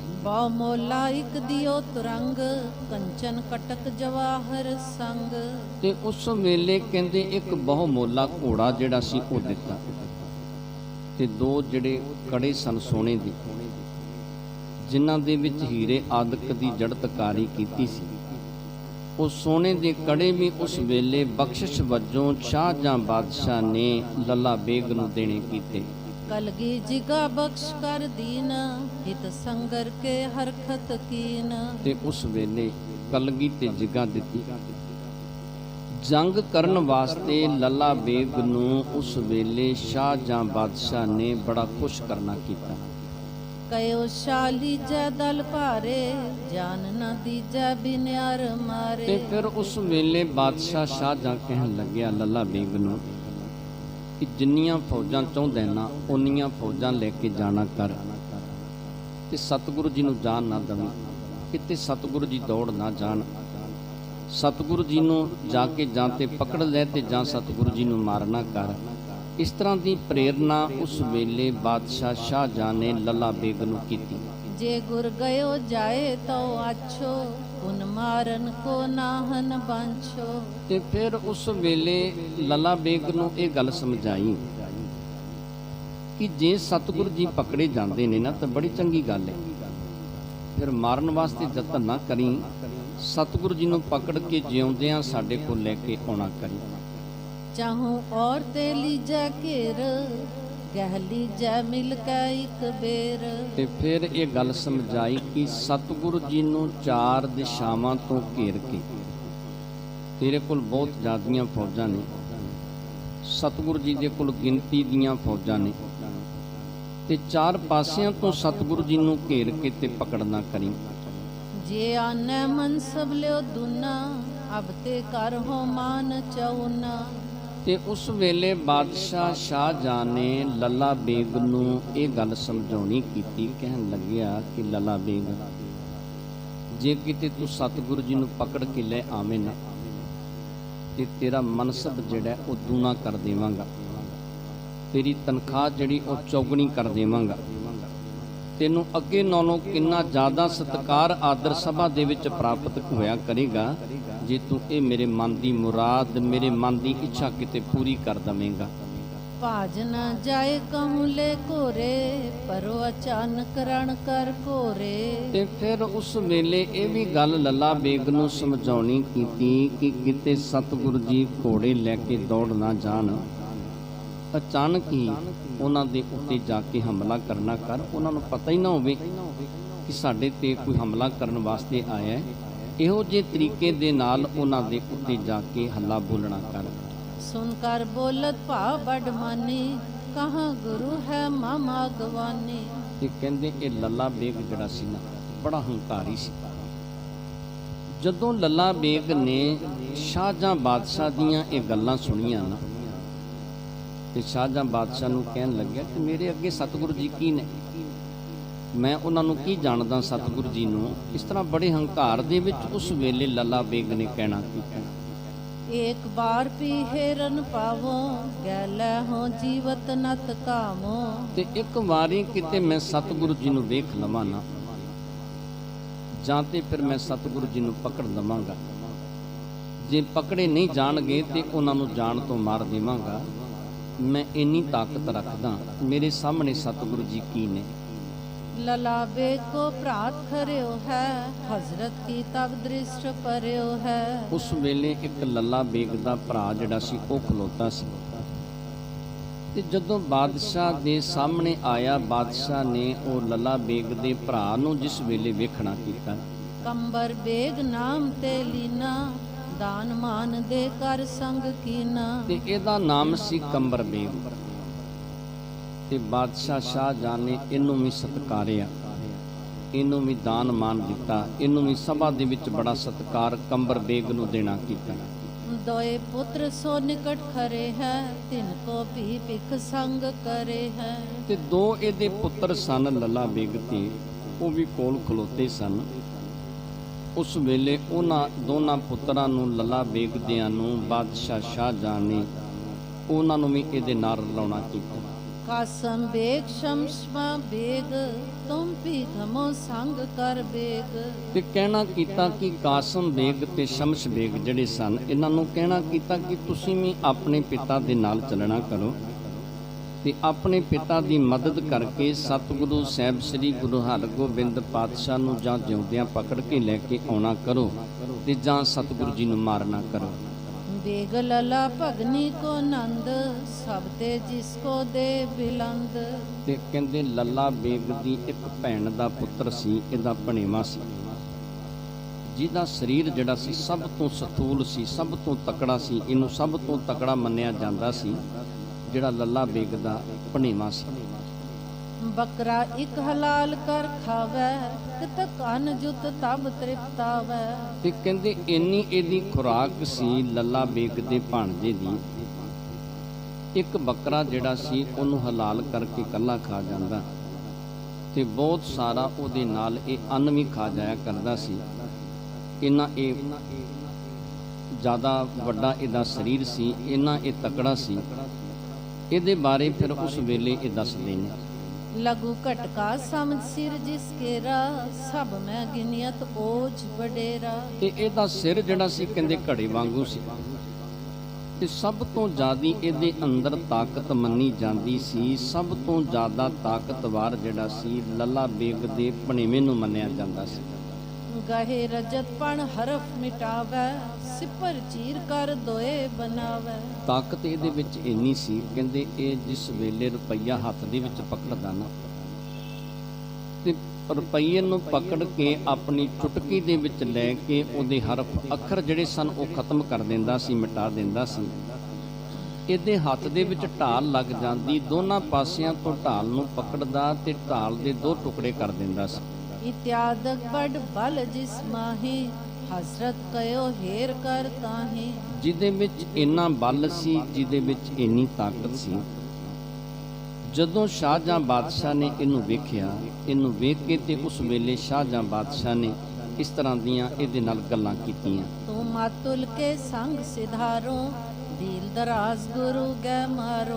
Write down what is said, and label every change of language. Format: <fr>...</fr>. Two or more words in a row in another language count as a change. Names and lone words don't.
<bra>बहु मोला इक दियो तुरंग, कंचन कटक जवाहर संग।</bra> <pa>ਤੇ ਉਸ ਵੇਲੇ ਕਹਿੰਦੇ ਇੱਕ ਬਹੁ ਮੋਲਾ ਘੋੜਾ ਜਿਹੜਾ ਸੀ ਉਹ ਦਿੱਤਾ, ਤੇ ਦੋ ਜਿਹੜੇ ਕੜੇ ਸਨ ਸੋਨੇ ਦੇ, ਜਿਨ੍ਹਾਂ ਦੇ ਵਿੱਚ ਹੀਰੇ ਆਦਿਕ ਦੀ ਜੜਤਕਾਰੀ ਕੀਤੀ ਸੀ। ਉਹ ਸੋਨੇ ਦੇ ਕੜੇ ਵੀ ਉਸ ਵੇਲੇ ਬਖਸ਼ਿਸ਼ ਵਜੋਂ ਸ਼ਾਹਜਹਾਂ ਬਾਦਸ਼ਾਹ ਨੇ ਲੱਲਾ ਬੇਗ ਨੂੰ ਦੇਣੇ ਕੀਤੇ।</pa> <bra>कलगी जिगा बख्श कर दीन हित संगर के हरकत कीन।</bra> <pa>ਤੇ ਉਸ ਵੇਲੇ ਕਲਗੀ ਤੇ ਜਿਗਾ ਦਿੱਤੀ। ਜੰਗ ਕਰਨ ਵਾਸਤੇ ਲੱਲਾ ਬੇਗ ਨੂੰ ਉਸ ਵੇਲੇ ਸ਼ਾਹਜਹਾਂ ਬਾਦਸ਼ਾਹ ਨੇ ਬੜਾ ਖੁਸ਼ ਕਰਨਾ ਕੀਤਾ।</pa> <bra>कयो शाली जय दल भारे जान न दीजै बिन्यार मारे।</bra> <pa>ਤੇ ਫਿਰ ਉਸ ਵੇਲੇ ਬਾਦਸ਼ਾਹ ਸ਼ਾਹਜਹਾਂ ਕਹਿਣ ਲੱਗਿਆ ਲੱਲਾ ਬੇਗ ਨੂੰ ਕਿ ਜਿੰਨੀਆਂ ਫੌਜਾਂ ਚਾਹੁੰਦੇ ਨਾ ਉਨੀਆਂ ਫੌਜਾਂ ਲੈ ਕੇ ਜਾਣਾ ਕਰ ਤੇ ਸਤਿਗੁਰੂ ਜੀ ਨੂੰ ਜਾਣ ਨਾ ਦੇਵੀਂ, ਕਿਤੇ ਸਤਿਗੁਰੂ ਜੀ ਦੌੜ ਨਾ ਜਾਣ। ਸਤਿਗੁਰੂ ਜੀ ਨੂੰ ਜਾ ਕੇ ਜਾਂ ਤੇ ਪਕੜ ਲੈ ਤੇ ਜਾਂ ਸਤਿਗੁਰੂ ਜੀ ਨੂੰ ਮਾਰਨਾ ਕਰ। ਇਸ ਤਰ੍ਹਾਂ ਦੀ ਪ੍ਰੇਰਨਾ ਉਸ ਵੇਲੇ ਬਾਦਸ਼ਾਹ ਸ਼ਾਹਜਹਾਂ ਨੇ ਲੱਲਾ ਬੇਗ ਨੂੰ ਕੀਤੀ।</pa> <bra>जे गुर गयो जाए तो आछो उन मारन को नाहन बांछो।</bra> <pa>ਤੇ ਫਿਰ ਉਸ ਵੇਲੇ ਲੱਲਾ ਬੇਗ ਨੂੰ ਇਹ ਗੱਲ ਸਮਝਾਈ ਕਿ ਜੇ ਸਤਿਗੁਰੂ ਜੀ ਪਕੜੇ ਜਾਂਦੇ ਨੇ ਨਾ ਤਾਂ ਬੜੀ ਚੰਗੀ ਗੱਲ ਹੈ, ਫਿਰ ਮਾਰਨ ਵਾਸਤੇ ਯਤਨ ਨਾ ਕਰੀ, ਸਤਿਗੁਰੂ ਜੀ ਨੂੰ ਪਕੜ ਕੇ ਜਿਉਂਦਿਆਂ ਸਾਡੇ ਕੋਲ ਲੈ ਕੇ ਆਉਣਾ ਕਰੀ।</pa> <bra>चाहूं और ते लीजै घेर गह लीजै मिल कै इक बेर।</bra> <pa>ਤੇ ਫਿਰ ਇਹ ਗੱਲ ਸਮਝਾਈ ਕਿ ਸਤਿਗੁਰੂ ਜੀ ਨੂੰ ਚਾਰ ਦਿਸ਼ਾਵਾਂ ਤੋਂ ਘੇਰ ਕੇ, ਤੇਰੇ ਕੋਲ ਬਹੁਤ ਜ਼ਿਆਦੀਆਂ ਫੌਜਾਂ ਨੇ, ਸਤਿਗੁਰੂ ਜੀ ਦੇ ਕੋਲ ਗਿਣਤੀ ਦੀਆਂ ਫੌਜਾਂ ਨੇ, ਤੇ ਚਾਰ ਪਾਸਿਆਂ ਤੋਂ ਸਤਿਗੁਰੂ ਜੀ ਨੂੰ ਘੇਰ ਕੇ ਤੇ ਪਕੜਨਾ ਕਰੀ।</pa> <bra>जे आने मन सब लियो दुना अब ते कर हो मान चौना।</bra> <pa>ਤੇ ਉਸ ਵੇਲੇ ਬਾਦਸ਼ਾਹ ਸ਼ਾਹਜਹਾਂ ਨੇ ਲੱਲਾ ਬੇਗ ਨੂੰ ਇਹ ਗੱਲ ਸਮਝਾਉਣੀ ਕੀਤੀ। ਕਹਿਣ ਲੱਗਿਆ ਕਿ ਲੱਲਾ ਬੇਗ, ਜੇ ਕਿਤੇ ਤੂੰ ਸਤਿਗੁਰੂ ਜੀ ਨੂੰ ਪਕੜ ਕੇ ਲੈ ਆਵੇਂ ਨਾ ਤੇ ਤੇਰਾ ਮਨਸਬ ਜਿਹੜਾ ਉਹ ਦੂਣਾ ਕਰ ਦੇਵਾਂਗਾ, ਤੇਰੀ ਤਨਖਾਹ ਜਿਹੜੀ ਉਹ ਚੌਗਣੀ ਕਰ ਦੇਵਾਂਗਾ, ਤੈਨੂੰ ਅੱਗੇ ਨਾਲੋਂ ਕਿੰਨਾ ਜ਼ਿਆਦਾ ਸਤਿਕਾਰ ਆਦਰ ਸਭਾ ਦੇ ਵਿੱਚ ਪ੍ਰਾਪਤ ਹੋਇਆ ਕਰੇਗਾ ਜੇ ਤੂੰ ਇਹ ਮੇਰੇ ਮਨ ਦੀ ਮੁਰਾਦ, ਮੇਰੇ ਮਨ ਦੀ ਇੱਛਾ ਕਿਤੇ ਪੂਰੀ ਕਰ ਦਵੇਂਗਾ।</pa> <bra>भाज न जाए कहूँ ले कोरे परो अचानक रण कर कोरे।</bra> <pa>ਤੇ ਫਿਰ ਉਸ ਵੇਲੇ ਇਹ ਵੀ ਗੱਲ ਲੱਲਾ ਬੇਗ ਨੂੰ ਸਮਝਾਉਣੀ ਕੀਤੀ ਕਿ ਕਿਤੇ ਸਤਿਗੁਰੂ ਜੀ ਘੋੜੇ ਲੈ ਕੇ ਦੌੜ ਨਾ ਜਾਣ, ਅਚਾਨਕ ਹੀ ਉਹਨਾਂ ਦੇ ਉੱਤੇ ਜਾ ਕੇ ਹਮਲਾ ਕਰਨਾ ਕਰ। ਉਹਨਾਂ ਨੂੰ ਪਤਾ ਹੀ ਨਾ ਹੋਵੇ ਕਿ ਸਾਡੇ ਤੇ ਕੋਈ ਹਮਲਾ ਕਰਨ ਵਾਸਤੇ ਆਇਆ ਹੈ। ਇਹੋ ਜਿਹੇ ਤਰੀਕੇ ਦੇ ਨਾਲ ਉਹਨਾਂ ਦੇ ਉੱਤੇ ਜਾ ਕੇ ਹੱਲਾ ਬੋਲਣਾ ਕਰ।</pa> <bra>सुनकर बोलत भाव बड़ मानी कहाँ गुरु है मामा गवानी।</bra> <pa>ਤੇ ਕਹਿੰਦੇ ਇਹ ਲੱਲਾ ਬੇਗ ਜਿਹੜਾ ਸੀ ਨਾ ਬੜਾ ਹੰਕਾਰੀ ਸੀ। ਜਦੋਂ ਲੱਲਾ ਬੇਗ ਨੇ ਸ਼ਾਹਜਹਾਂ ਬਾਦਸ਼ਾਹ ਦੀਆਂ ਇਹ ਗੱਲਾਂ ਸੁਣੀਆਂ ਨਾ ਤੇ ਸ਼ਾਹਜਹਾਂ ਬਾਦਸ਼ਾਹ ਨੂੰ ਕਹਿਣ ਲੱਗਿਆ ਕਿ ਮੇਰੇ ਅੱਗੇ ਸਤਿਗੁਰੂ ਜੀ ਕੀ ਨੇ, ਮੈਂ ਉਹਨਾਂ ਨੂੰ ਕੀ ਜਾਣਦਾ ਸਤਿਗੁਰੂ ਜੀ ਨੂੰ। ਇਸ ਤਰ੍ਹਾਂ ਬੜੇ ਹੰਕਾਰ ਦੇ ਵਿੱਚ ਉਸ ਵੇਲੇ ਲੱਲਾ ਬੇਗ ਨੇ ਕਹਿਣਾ ਕੀਤਾ,</pa> <bra>एक बार पी हेरन पावो गैले हो जीवत नत कामो।</bra> <pa>ਤੇ ਇੱਕ ਵਾਰੀ ਕਿਤੇ ਮੈਂ ਸਤਿਗੁਰੂ ਜੀ ਨੂੰ ਵੇਖ ਲਵਾਂ ਨਾ, ਜਾਂ ਤੇ ਫਿਰ ਮੈਂ ਸਤਿਗੁਰੂ ਜੀ ਨੂੰ ਪਕੜ ਲਵਾਂਗਾ। ਜੇ ਪਕੜੇ ਨਹੀਂ ਜਾਣਗੇ ਤੇ ਉਹਨਾਂ ਨੂੰ ਜਾਣ ਤੋਂ ਮਾਰ ਦੇਵਾਂਗਾ। ਮੈਂ ਇੰਨੀ ਤਾਕਤ ਰੱਖਦਾ, ਮੇਰੇ ਸਾਹਮਣੇ ਸਤਿਗੁਰੂ ਜੀ ਕੀ ਨੇ।</pa> <bra>लला बेग को प्रात खरियो है हजरत की तब दृष्ट परियो है।</bra> <pa>ਉਸ ਵੇਲੇ ਇੱਕ ਲੱਲਾ ਬੇਗ ਦਾ ਭਰਾ ਜਿਹੜਾ ਸੀ ਉਹ ਖਲੋਤਾ ਸੀ ਤੇ ਜਦੋਂ ਬਾਦਸ਼ਾਹ ਦੇ ਸਾਹਮਣੇ ਆਇਆ, ਬਾਦਸ਼ਾਹ ਨੇ ਉਹ ਲੱਲਾ ਬੇਗ ਦੇ ਭਰਾ ਨੂੰ ਜਿਸ ਵੇਲੇ ਵੇਖਣਾ ਕੀਤਾ,</pa> <bra>कंबर बेग नाम ते लीना दान मान दे कर संग कीना।</bra> <pa>ਤੇ ਇਹਦਾ ਨਾਮ ਸੀ ਕੰਬਰ ਬੇਗ। ਤੇ ਬਾਦਸ਼ਾਹ ਸ਼ਾਹਜਹਾਂ ਨੇ ਇਹਨੂੰ ਵੀ ਸਤਿਕਾਰਿਆ, ਇਹਨੂੰ ਵੀ ਦਾਨ ਮਾਨ ਦਿੱਤਾ, ਇਹਨੂੰ ਵੀ ਸਭਾ ਦੇ ਵਿੱਚ ਬੜਾ ਸਤਿਕਾਰ ਕੰਬਰ ਬੇਗ ਨੂੰ ਦੇਣਾ ਕੀਤਾ।</pa> <bra>दोए पुत्र सो निकट खरे है तिनको भी भिख संग करे है।</bra> <pa>ਤੇ ਦੋ ਇਹਦੇ ਪੁੱਤਰ ਸਨ ਲੱਲਾ ਬੇਗ ਤੇ, ਉਹ ਵੀ ਕੋਲ ਖਲੋਤੇ ਸਨ। ਉਸ ਵੇਲੇ ਉਹਨਾਂ ਦੋਨਾਂ ਪੁੱਤਰਾਂ ਨੂੰ ਲੱਲਾ ਬੇਗ ਦਿਆਂ ਨੂੰ ਬਾਦਸ਼ਾਹ ਸ਼ਾਹਜਹਾਂ ਨੇ ਉਹਨਾਂ ਨੂੰ ਵੀ ਇਹਦੇ ਨਾਲ ਰਲਾਉਣਾ ਕੀਤਾ।</pa> <bra>कासम बेग शमशमा बेग तुम भी घमो संग कर बेग।</bra> <pa>ਤੇ ਕਹਿਣਾ ਕੀਤਾ ਕਿ ਕਾਸਮ ਬੇਗ ਤੇ ਸ਼ਮਸ਼ ਬੇਗ ਜਿਹੜੇ ਸਨ, ਇਹਨਾਂ ਨੂੰ ਕਹਿਣਾ ਕੀਤਾ ਕਿ ਤੁਸੀਂ ਵੀ ਆਪਣੇ ਪਿਤਾ ਦੇ ਨਾਲ ਚੱਲਣਾ ਕਰੋ ਤੇ ਆਪਣੇ ਪਿਤਾ ਦੀ ਮਦਦ ਕਰਕੇ ਸਤਿਗੁਰੂ ਸਾਹਿਬ ਸ੍ਰੀ ਗੁਰੂ ਹਰਗੋਬਿੰਦ ਪਾਤਸ਼ਾਹ ਨੂੰ ਜਾਂ ਜਿਉਂਦਿਆਂ ਪਕੜ ਕੇ ਲੈ ਕੇ ਆਉਣਾ ਕਰੋ ਤੇ ਜਾਂ ਸਤਿਗੁਰੂ ਜੀ ਨੂੰ ਮਾਰਨਾ ਕਰੋ।</pa> <bra>बेग लला भगनी को नंद सब ते जिसको दे बिलंद।</bra> <pa>ਤੇ ਕਹਿੰਦੇ ਲੱਲਾ ਬੇਗ ਦੀ ਇੱਕ ਭੈਣ ਦਾ ਪੁੱਤਰ ਸੀ, ਇਹਦਾ ਭਣੇਵਾ ਸੀ, ਜਿਹਦਾ ਸਰੀਰ ਜਿਹੜਾ ਸੀ ਸਭ ਤੋਂ ਸਥੂਲ ਸੀ, ਸਭ ਤੋਂ ਤਕੜਾ ਸੀ। ਇਹਨੂੰ ਸਭ ਤੋਂ ਤਕੜਾ ਮੰਨਿਆ ਜਾਂਦਾ ਸੀ, ਜਿਹੜਾ ਲੱਲਾ ਬੇਗ ਦਾ ਭਣੇਵਾ ਸੀ।</pa> <bra>बकरा एक हलाल कर खावे कित कान जुत तब तृप्तावे।</bra> <pa>ਤੇ ਕਹਿੰਦੇ ਇੰਨੀ ਇਹਦੀ ਖੁਰਾਕ ਸੀ ਲੱਲਾ ਬੇਗ ਦੇ ਭਾਣਜੇ ਦੀ, ਇੱਕ ਬੱਕਰਾ ਜਿਹੜਾ ਸੀ ਉਹਨੂੰ ਹਲਾਲ ਕਰਕੇ ਇਕੱਲਾ ਖਾ ਜਾਂਦਾ ਤੇ ਬਹੁਤ ਸਾਰਾ ਉਹਦੇ ਨਾਲ ਇਹ ਅੰਨ ਵੀ ਖਾ ਜਾਇਆ ਕਰਦਾ ਸੀ। ਇੰਨਾ ਇਹ ਜ਼ਿਆਦਾ ਵੱਡਾ ਇਹਦਾ ਸਰੀਰ ਸੀ, ਇੰਨਾ ਇਹ ਤਕੜਾ ਸੀ। ਇਹਦੇ ਬਾਰੇ ਫਿਰ ਉਸ ਵੇਲੇ ਇਹ ਦੱਸਦੇ ਨੇ,</pa> <bra>लघु कटका समझ सिर जिसकेरा सब मैं गिनियत ओझ बडेरा।</bra> <pa>ਤੇ ਇਹਦਾ ਸਿਰ ਜਿਹੜਾ ਸੀ ਕਹਿੰਦੇ ਘੜੇ ਵਾਂਗੂ ਸੀ ਤੇ ਸਭ ਤੋਂ ਜ਼ਿਆਦੀ ਇਹਦੇ ਅੰਦਰ ਤਾਕਤ ਮੰਨੀ ਜਾਂਦੀ ਸੀ। ਸਭ ਤੋਂ ਜ਼ਿਆਦਾ ਤਾਕਤਵਰ ਜਿਹੜਾ ਸੀ ਲੱਲਾ ਬੇਗ ਦੇ ਭਣੇਵੇਂ ਨੂੰ ਮੰਨਿਆ ਜਾਂਦਾ ਸੀ।</pa> <bra>गहे रजत पण हरफ मिटावे सिपर चीर कर दोए बनावे।</bra> <pa>ਤਾਕਤ ਇਹਦੇ ਵਿੱਚ ਇੰਨੀ ਸੀ, ਕਹਿੰਦੇ ਇਹ ਜਿਸ ਵੇਲੇ ਰੁਪਈਆ ਹੱਥ ਦੇ ਵਿੱਚ ਪਕੜਦਾ ਨਾ ਤੇ ਰੁਪਈਏ ਨੂੰ ਪਕੜ ਕੇ ਆਪਣੀ ਚੁਟਕੀ ਦੇ ਵਿੱਚ ਲੈ ਕੇ ਉਹਦੇ ਹਰਫ ਅੱਖਰ ਜਿਹੜੇ ਸਨ ਉਹ ਖਤਮ ਕਰ ਦਿੰਦਾ ਸੀ, ਮਿਟਾ ਦਿੰਦਾ ਸੀ। ਇਹਦੇ ਹੱਥ ਦੇ ਵਿੱਚ ਢਾਲ ਲੱਗ ਜਾਂਦੀ, ਦੋਨਾਂ ਪਾਸਿਆਂ ਤੋਂ ਢਾਲ ਨੂੰ ਪਕੜਦਾ ਤੇ ਢਾਲ ਦੇ ਦੋ ਟੁਕੜੇ ਕਰ ਦਿੰਦਾ ਸੀ।</pa> <bra>इत्यादक बड़ बल जिस माही हसरत कयो हेर कर ताही।</bra> <pa>ਜਿਹਦੇ ਵਿੱਚ ਇੰਨਾ ਬਲ ਸੀ, ਜਿਹਦੇ ਵਿੱਚ ਇੰਨੀ ਤਾਕਤ ਸੀ। ਜਦੋਂ ਸ਼ਾਹਜਹਾਂ ਬਾਦਸ਼ਾਹ ਨੇ ਇਹਨੂੰ ਵੇਖਿਆ, ਇਹਨੂੰ ਵੇਖ ਕੇ ਤੇ ਉਸ ਵੇਲੇ ਸ਼ਾਹਜਹਾਂ ਬਾਦਸ਼ਾਹ ਨੇ ਇਸ ਤਰ੍ਹਾਂ ਦੀਆਂ ਇਹਦੇ ਨਾਲ ਗੱਲਾਂ ਕੀਤੀਆਂ।</pa> <bra>ਤੂੰ ਮਾਤੁਲ ਕੇ ਸੰਗ ਸਿਧਾਰੋ ਦੀਲ ਦਰਾਜ਼ ਗੁਰੂ ਗੈ ਮਾਰੋ।</bra>